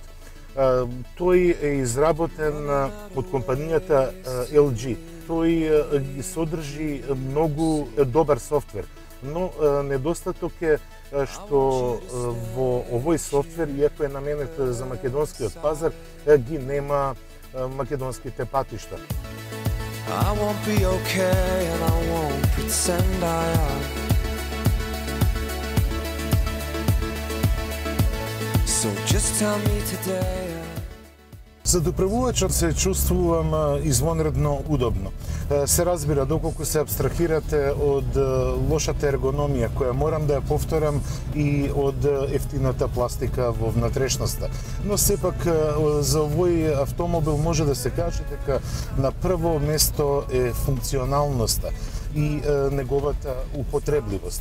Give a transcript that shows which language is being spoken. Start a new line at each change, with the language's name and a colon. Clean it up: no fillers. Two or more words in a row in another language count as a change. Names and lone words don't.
Macedonian: Тој е изработен од компанијата LG. Тој содржи многу добар софтвер, но недостаток е што во овој софтвер, иако е наменет за македонскиот пазар, ги нема македонските патишта.
English: I won't be okay and I won't pretend I am. So just tell me today.
Macedonian: За доправувачот се чувствувам извонредно удобно. Се разбира доколку се абстрахирате од лошата ергономија која морам да ја повторам и од ефтината пластика во внатрешноста. Но сепак за овој автомобил може да се каже дека на прво место е функционалноста и неговата употребливост.